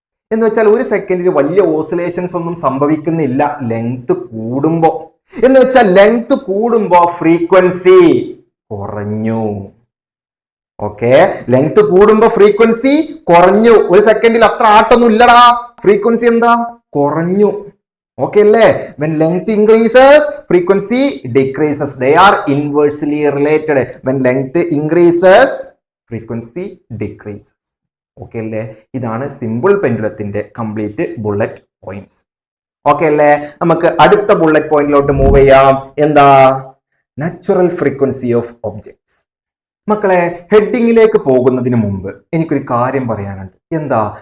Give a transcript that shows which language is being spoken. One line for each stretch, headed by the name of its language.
Malayalam: എന്ന് വെച്ചാൽ ഒരു സെക്കൻഡിൽ വലിയ ഓസിലേഷൻസ് ഒന്നും സംഭവിക്കുന്നില്ല ലെങ്ത് കൂടുമ്പോ. എന്ന് വെച്ചാൽ ലെങ്ത് കൂടുമ്പോ ഫ്രീക്വൻസി കുറഞ്ഞു. ഓക്കെ, ലെങ്ത് കൂടുമ്പോ ഫ്രീക്വൻസി കുറഞ്ഞു. ഒരു സെക്കൻഡിൽ അത്ര ആട്ടൊന്നും ഇല്ലടാ, ഫ്രീക്വൻസി എന്താ കുറഞ്ഞു. ഓക്കെ അല്ലേ?
English: when length increases frequency decreases, they are inversely related. when length increases frequency decreases.
Malayalam: Okay അല്ലേ? ഇതാണ് simple പെൻഡുലത്തിന്റെ complete bullet points. Okay അല്ലേ? നമുക്ക് അടുത്ത ബുള്ളറ്റ് പോയിന്റിലോട്ട് മൂവ് ചെയ്യാം. എന്താ? Natural frequency of objects. മക്കളെ, ഹെഡിങ്ങിലേക്ക് പോകുന്നതിന് മുമ്പ് എനിക്കൊരു കാര്യം പറയാനുണ്ട്. എന്താ?